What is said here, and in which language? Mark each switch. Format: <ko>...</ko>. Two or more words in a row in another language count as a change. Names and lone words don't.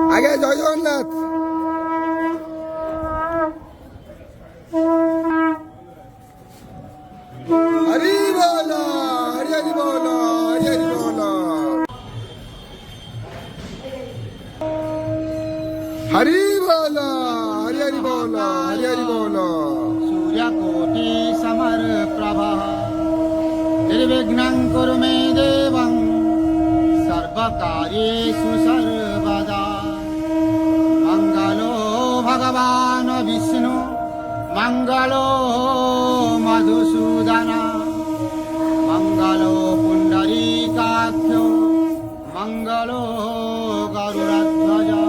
<bn>জয় জগন্নাথ। হরি বল, হরি হরি বল, হরি হরি বল। হরি বল, হরি হরি বল, হরি হরি বল।</bn> <sa>सूर्यकोटि समप्रभः निर्विघ्नं कुरु मे देवं सर्वकार्येषु सर्वदा। मङ्गलो भगवान् विष्णु मङ्गलो मधुसूदन मङ्गलो पुण्डरीकाख्यो मङ्गलो गरुडध्वज।</sa>